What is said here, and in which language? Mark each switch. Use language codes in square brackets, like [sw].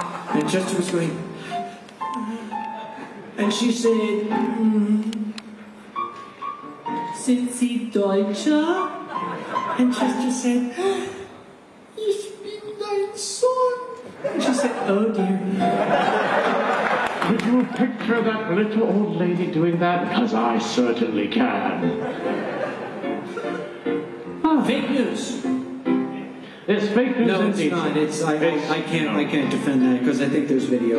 [en] And Chester was going, and she said, [de] Sind Sie Deutscher? [en] And Chester said, [de] Ich bin dein Sohn. [en] And she said, oh dear. Could you picture that little old lady doing that? Because I certainly can. Fake news. It's fake news. No, it's not. I can't defend that because I think there's video.